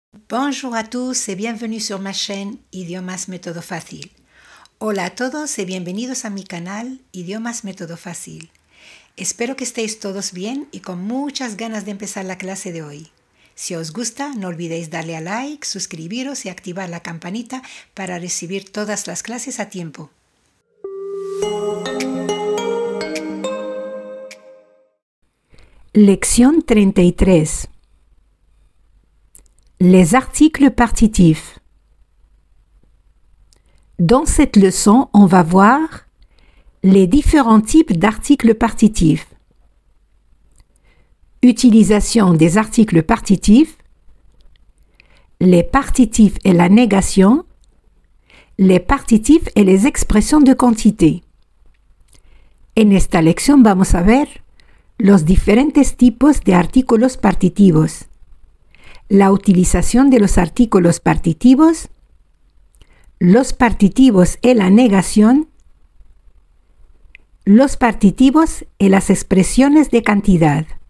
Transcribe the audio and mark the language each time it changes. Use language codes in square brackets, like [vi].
[fr] Bonjour à tous y bienvenue sur ma chaîne Idiomas Método Fácil. [es] Hola a todos y bienvenidos a mi canal Idiomas Método Fácil. Espero que estéis todos bien y con muchas ganas de empezar la clase de hoy. Si os gusta, no olvidéis darle a like, suscribiros y activar la campanita para recibir todas las clases a tiempo. [fr] Lection 33. Les articles partitifs. Dans cette leçon, on va voir les différents types d'articles partitifs. Utilisation des articles partitifs, les partitifs et la négation, les partitifs et les expresiones de quantité. [es] En esta lección vamos a ver los diferentes tipos de artículos partitivos, la utilización de los artículos partitivos, los partitivos y la negación, los partitivos y las expresiones de cantidad.